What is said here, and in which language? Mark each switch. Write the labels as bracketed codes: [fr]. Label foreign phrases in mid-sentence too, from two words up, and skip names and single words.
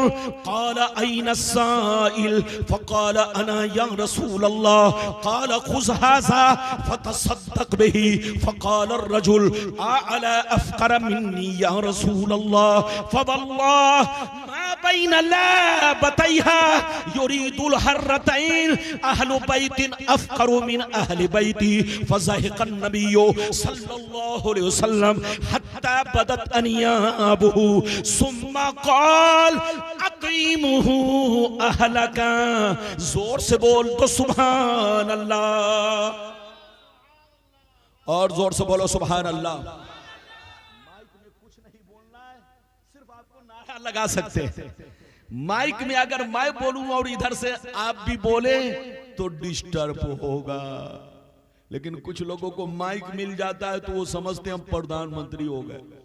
[ar] قال أين السائل فقال أنا يا رسول الله قال خذ هذا فتصدق به فقال الرجل أعلى أفقر مني يا رسول الله فوالله ما بين لابتيها يريد الحرتين أهل بيت أفقر من أهل بيتي فضحك النبي صلى الله عليه وسلم حتى بدت أنيابه ثم قال أقيموه أهلك. [hi] जोर से बोल तो [ar] سبحان الله, [hi] और जोर से बोलो [ar] سبحان الله. [hi] माइक में कुछ नहीं बोलना है, सिर्फ आपको नारा लगा सकते हैं। माइक में अगर मैं बोलूं और इधर से आप भी बोले तो डिस्टर्ब होगा, लेकिन कुछ लोगों को माइक मिल जाता है तो वो समझते हैं हम प्रधानमंत्री हो गए।